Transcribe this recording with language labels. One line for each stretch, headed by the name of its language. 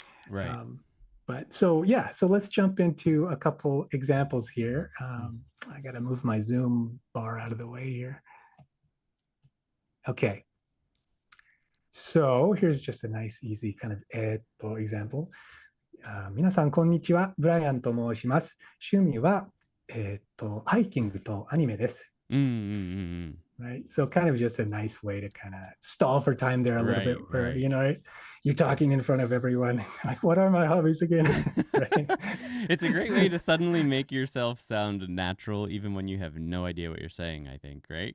English: Right. But so let's jump into a couple examples here. I got to move my Zoom bar out of the way here. Okay. So here's just a nice, easy kind of example.
Japanese: 皆さんこんにちは、ブライアンと申します。趣味はハイキングとアニメです。
English: Right. So kind of just a nice way to kind of stall for time there a little bit, where you're talking in front of everyone. Like, what are my hobbies again? Right? It's a great way to suddenly make yourself sound natural, even when you have no idea what you're saying, I think, right?